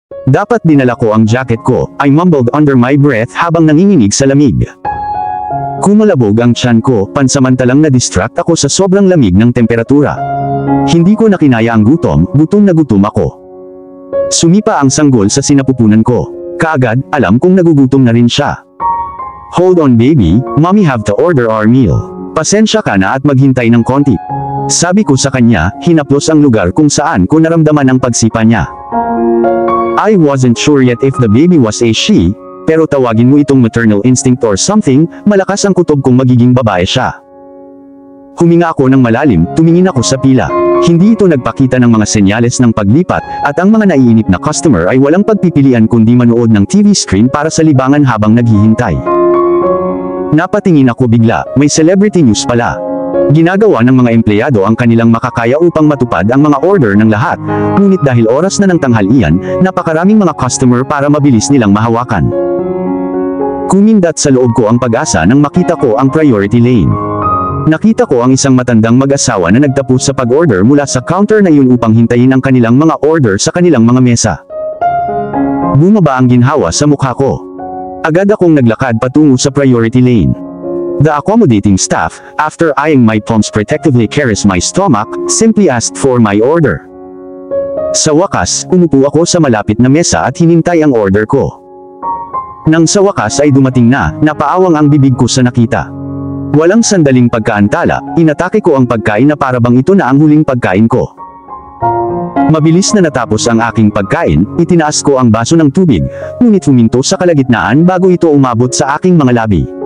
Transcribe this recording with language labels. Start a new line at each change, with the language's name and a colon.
Filipino: Dapat dinala ko ang jacket ko,
English: I mumbled under my breath
Filipino: habang nanginginig sa lamig. Kumalabog ang tiyan ko, pansamantalang na-distract ako sa sobrang lamig ng temperatura. Hindi ko nakinaya ang gutom na gutom ako. Sumipa ang sanggol sa sinapupunan ko. Kaagad, alam kong nagugutom na rin siya.
English: Hold on baby, mommy have to order our meal.
Filipino: Pasensya ka na at maghintay ng konti. Sabi ko sa kanya, hinaplos ang lugar kung saan ko naramdaman ang pagsipa niya.
English: I wasn't sure yet if the baby was a she,
Filipino: pero tawagin mo itong
English: maternal instinct or something,
Filipino: malakas ang kutob kong magiging babae siya. Huminga ako ng malalim, tumingin ako sa pila. Hindi ito nagpakita ng mga senyales ng paglipat, at ang mga naiinip na customer ay walang pagpipilian kundi manood ng TV screen para sa libangan habang naghihintay. Napatingin ako bigla, may celebrity news pala. Ginagawa ng mga empleyado ang kanilang makakaya upang matupad ang mga order ng lahat, ngunit dahil oras na ng tanghalian, napakaraming mga customer para mabilis nilang mahawakan. Kumindat sa loob ko ang pag-asa nang makita ko ang priority lane. Nakita ko ang isang matandang mag-asawa na nagtapos sa pag-order mula sa counter na iyon upang hintayin ang kanilang mga order sa kanilang mga mesa. Bumaba ang ginhawa sa mukha ko. Agad akong naglakad patungo sa priority lane.
English: The accommodating staff, after eyeing my palms protectively caress my stomach, simply asked for my order.
Filipino: Sa wakas, umupo ako sa malapit na mesa at hinintay ang order ko. Nang sa wakas ay dumating na, napaawang ang bibig ko sa nakita. Walang sandaling pagkaantala, inatake ko ang pagkain na parabang ito na ang huling pagkain ko. Mabilis na natapos ang aking pagkain, itinaas ko ang baso ng tubig, ngunit huminto sa kalagitnaan bago ito umabot sa aking mga labi.